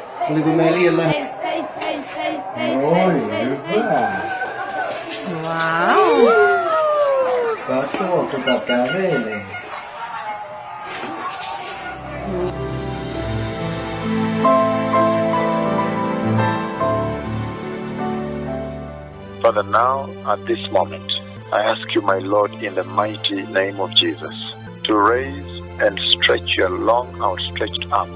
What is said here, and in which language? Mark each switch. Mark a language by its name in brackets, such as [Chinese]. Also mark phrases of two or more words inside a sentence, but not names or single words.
[Finnish] Oliko meillä liian lähellä? Noin, hyvä. Wow. Katso, kuka kävelee. [English] Father, now at this moment, I ask you, my Lord, in the mighty name of Jesus, to raise and stretch your long outstretched arm.